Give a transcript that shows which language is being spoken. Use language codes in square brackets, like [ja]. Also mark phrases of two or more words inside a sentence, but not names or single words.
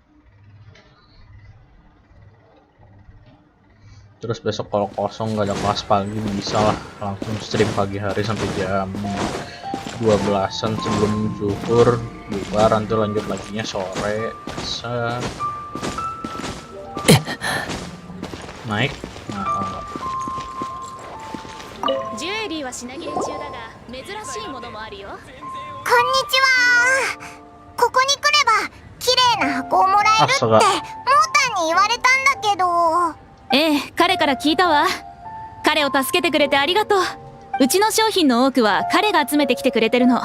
[id] Terus besok kalau kosong nggak ada kelas pagi bisa lah langsung stream pagi hari sampai jam 12-an sebelum zuhur, bubar, nanti lanjut laginya sore. Bisa naik. Nah, enggak. [ja] ジュエリーは品切れ中だが珍しいものもあるよ。こんにちは。ここに来れば綺麗な箱をもらえるってモータンに言われたんだけど。ええ、彼から聞いたわ。彼を助けてくれてありがとう。うちの商品の多くは彼が集めてきてくれてるの。